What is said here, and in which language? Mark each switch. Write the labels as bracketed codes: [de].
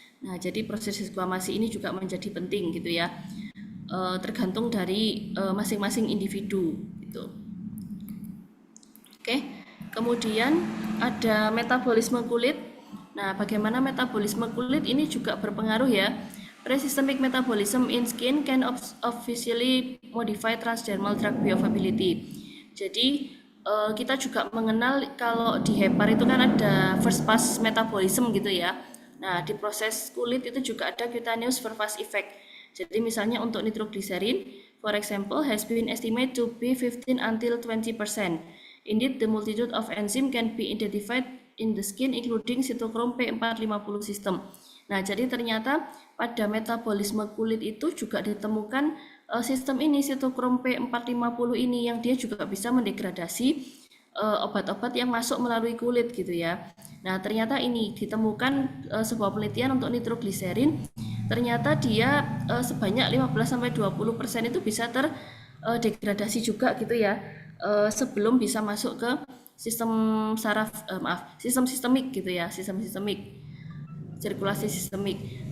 [id] Nah, jadi proses desquamasi ini juga menjadi penting gitu ya, tergantung dari masing-masing individu gitu. Oke, kemudian ada metabolisme kulit. Nah, bagaimana metabolisme kulit ini juga berpengaruh ya. [en] Pre-systemic metabolism in skin can officially modify transdermal drug bioavailability. [id] Jadi kita juga mengenal kalau di hepar itu kan ada first pass metabolism gitu ya. Nah, di proses kulit itu juga ada cutaneous first pass effect. Jadi misalnya untuk [en] nitroglycerin, for example, has been estimated to be 15 until 20%. Indeed, the multitude of enzyme can be identified in the skin including cytochrome P450 system. [id] Nah, jadi ternyata pada metabolisme kulit itu juga ditemukan sistem ini, cytochrome P450 ini, yang dia juga bisa mendegradasi obat-obat yang masuk melalui kulit gitu ya. Nah, ternyata ini ditemukan sebuah penelitian untuk nitroglycerin, ternyata dia sebanyak 15-20% itu bisa terdegradasi juga gitu ya, sebelum bisa masuk ke sistem sistem sistemik gitu ya, sistem sistemik, sirkulasi sistemik.